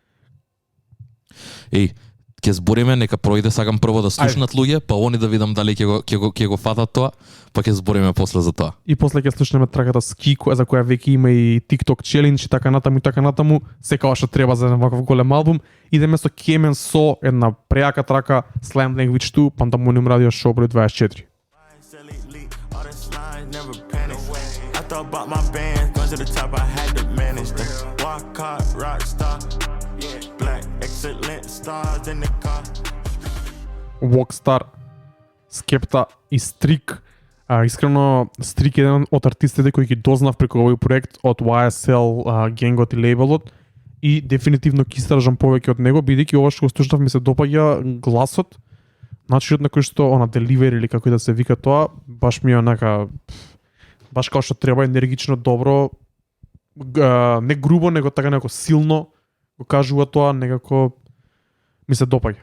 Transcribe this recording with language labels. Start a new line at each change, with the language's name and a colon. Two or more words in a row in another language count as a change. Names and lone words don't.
Macedonian: Ќе збориме, нека пројде, сакам прво да слушнат луѓе, па они да видам дали ќе го фатат тоа, па ќе збориме после за тоа. И после ќе слушнеме трагата Ski, за која веќе има и TikTok challenge и така натаму, секако што треба за ваков голем албум. Идеме со Cayman So, една преака трака, Slam Language 2, Пандамониум радио шоу број 24.
English: Thought about my band, going to the top, I had to manage them. Walk hard, rock star, black, excellent stars in the car.
Macedonian: Walkstar, Skepta и Strik. Искрено, Strik е еден од артистите кои ги дознав преку овој проект од YSL Gengot и лейбелот и дефинитивно ќе истражам повеќе од него, бидејќи ова што го слушнав ми се допаѓа гласот, начинот на кој што деливери или како и да се вика тоа, баш ми е онака баш како што треба, енергично, добро, не грубо, него така некако силно го кажува тоа, некако ми се допаѓа.